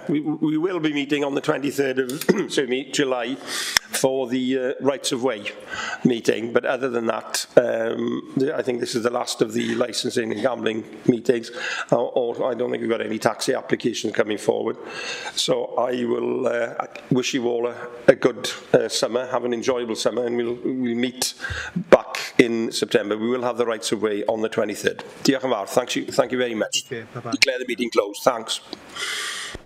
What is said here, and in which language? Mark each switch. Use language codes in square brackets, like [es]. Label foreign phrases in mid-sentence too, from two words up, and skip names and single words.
[en] We will be meeting on the 23rd of July for the Rights of Way meeting, but other than that, I think this is the last of the licensing and gambling meetings, or I don't think we've got any taxi applications coming forward. So I will wish you all a good summer, have an enjoyable summer, and we'll meet back in September. We will have the Rights of Way on the 23rd. [cy] Diolch yn fawr. [en] Thank you very much. Okay, bye-bye. Declare the meeting closed. Thanks.